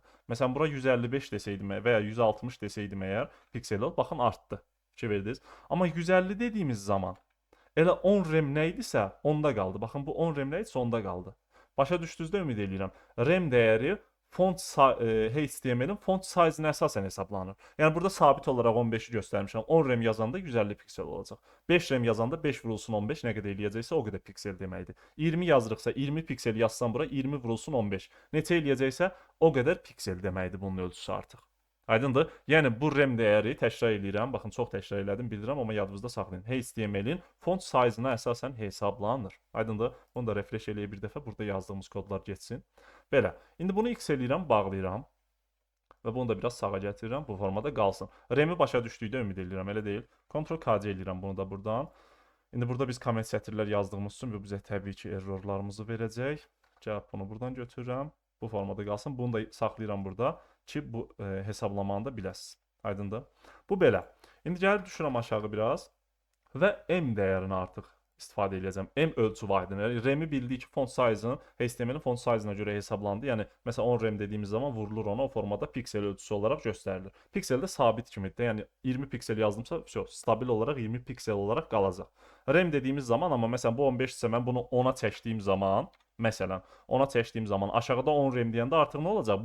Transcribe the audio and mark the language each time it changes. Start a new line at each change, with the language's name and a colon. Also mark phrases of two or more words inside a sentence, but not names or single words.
Azerbaijani: Məsələn, bura 155 desəydim və ya 160 desəydim əgər piksel ol, baxın artdı. Fikir verdiniz. Amma 150 dediyimiz zaman elə 10 rem nə idisə, onda qaldı. Baxın, bu 10 rem nə idisə, onda qaldı. Başa düşdünüzdə ümid edirəm. Rem dəyəri HTML-in
English: font size-
Azerbaijani: na əsasən hesablanır. Yəni burada sabit olaraq 15-i göstərmişəm. 10 rem yazanda 150 piksel olacaq. 5 rem yazanda 5 vurulsun 15 nə qədər eləyəcəksə o qədər piksel deməkdir. 20 yazırıqsa 20 piksel yazsam bura 20 vurulsun 15. Neçə eləyəcəksə o qədər piksel deməkdir bunun ölçüsü artıq. Aydındır? Yəni bu rem dəyəri təkrar eləyirəm. Baxın, çox təkrar elədim, bildirəm, amma yadınızda saxlayın. HTML-in
English: font size-
Azerbaijani: na əsasən hesablanır. Aydındır? Bunu da refresh eləyə bir dəfə burada yazdığımız kodlar getsin. Belə. İndi bunu X eləyirəm, bağlayıram. Və bunu da biraz sağa gətirirəm, bu formada qalsın. Remi başa düşdükdə ümid edirəm, elə deyil. Ctrl-KC eləyirəm bunu da buradan. İndi burada biz komment sətirlər yazdığımız üçün bu bizə təbii ki, errorlarımızı verəcək. Gəlib bunu buradan götürürəm. Bu formada qalsın. Bunu da saxlayıram burada ki, bu hesablamanı da biləsiniz. Aydındır? Bu belə. İndi gəlib düşürəm aşağı biraz və M dəyərini artıq istifadə edəcəm. M ölçü vahidinə. Remi bildik ki,
English: font size-
Azerbaijani: ın HTML-in
English: font size-
Azerbaijani: na görə hesablandı. Yəni məsələn 10 rem dediyimiz zaman vurulur ona o formada piksel ölçüsü olaraq göstərilir. Piksel də sabit kimidir. Yəni 20 piksel yazdımsa, stabil olaraq 20 piksel olaraq qalacaq. Rem dediyimiz zaman, amma məsələn bu 15-dirsə mən bunu 10-a çəkdiyim zaman, məsələn 10-a çəkdiyim zaman aşağıda 10 rem deyəndə artıq nə olacaq?